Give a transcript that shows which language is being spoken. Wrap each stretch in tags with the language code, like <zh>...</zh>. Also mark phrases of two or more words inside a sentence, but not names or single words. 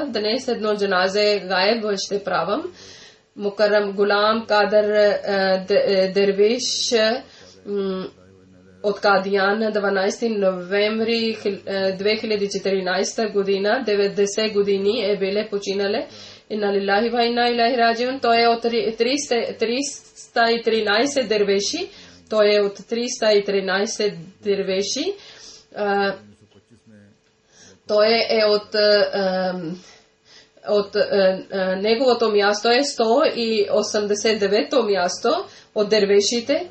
<bg>Днес едно джаназе гаеб ще правам. Мукаррам Гулам Кадър Дервиш от Кадиян, 12 ноември 2014 година, 90 години е биле починале.</bg> <ar>إنا لله وإنا إليه راجعون.</ar> <bg>Той е от 313 дервеши. Той е от 313 дервеши. Той е от неговото място е 189-то място от дервешите.</bg>